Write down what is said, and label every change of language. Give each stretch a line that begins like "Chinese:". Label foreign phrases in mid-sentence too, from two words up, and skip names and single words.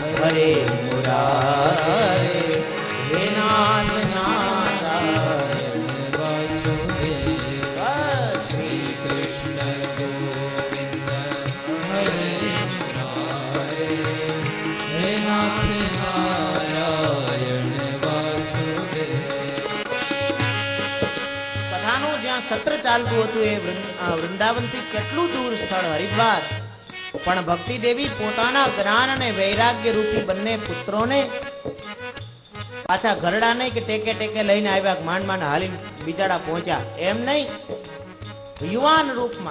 Sanskrit: मुरारे मुरारे हे नाथ नारायण वासुदेव श्री कृष्ण गोविंद हरे मुरारे हे नाथ नारायण वासुदेव।
Gujarati: કથાનું જ્યાં સત્ર ચાલતું હતું એ વૃંદાવનથી કેટલું દૂર સ્થળ હરિદ્વાર, પણ ભક્તિ દેવી પોતાના જ્ઞાન અને વૈરાગ્ય રૂપી બંને પુત્રોને પાછા ઘરડા નહીં કે ટેકે ટેકે લઈને આવ્યા, માંડ માંડ હાલી બિચારા પહોંચ્યા, એમ નહીં, યુવાન રૂપમાં.